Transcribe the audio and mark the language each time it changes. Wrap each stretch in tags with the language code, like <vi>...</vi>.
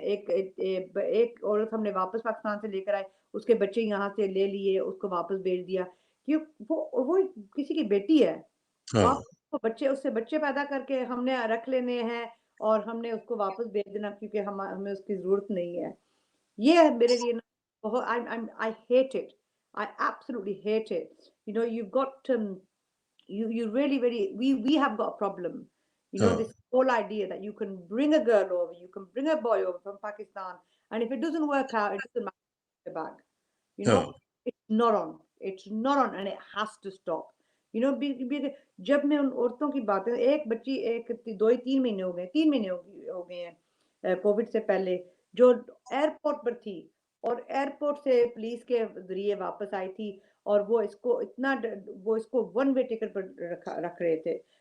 <hi>एक औरत हमने वापस पाकिस्तान से लेकर आए, उसके बच्चे यहाँ से ले लिए, उसको वापस भेज दिया। क्यों वो किसी की बेटी है। हाँ आप बच्चे उससे बच्चे पैदा करके हमने रख लेने हैं और हमने उसको वापस भेज देना क्योंकि हमें उसकी ज़रूरत नहीं है। ये है मेरे लिए ना बहुत</hi> <en>I hate it. I absolutely hate it. You know, you've got you really very we have got a problem. You know,</en> <hi>हाँ</hi> <en>this whole idea that you can bring a girl over, you can bring a boy over from Pakistan, and if it doesn't work out, it doesn't matter back. You</en> <hi>हाँ</hi> <en>know, it's not on. It's not on, and it has to stop. You know,</en> <hi>जब मैं उन औरतों की बातें एक बच्ची एक 2 ही 3 महीने हो गए 3 महीने हो गए हैं कोविड से पहले जो एयरपोर्ट पर थी और एयरपोर्ट से पुलिस के ज़रिए वापस आई थी और वो इसको वन वे टिकट पर रख रहे थे।</hi>